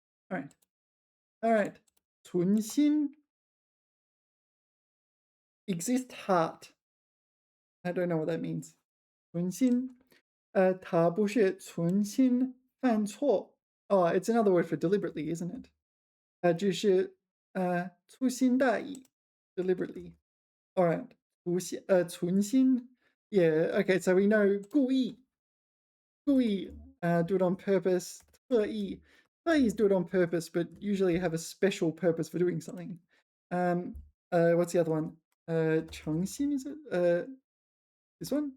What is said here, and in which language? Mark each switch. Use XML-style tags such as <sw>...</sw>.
<en>All right. 存心. Exist heart. I don't know what that means.</en> <zh>存心.他不是存心犯错.</zh> <en>Oh, it's another word for deliberately, isn't it?</en> <zh>就是粗心大意,</zh> <en>deliberately. All right. 存心. Yeah, okay, so we know 故意. do it on purpose. 特意 is do it on purpose, but usually have a special purpose for doing something. What's the other one? 诚心 is it? This one?</en>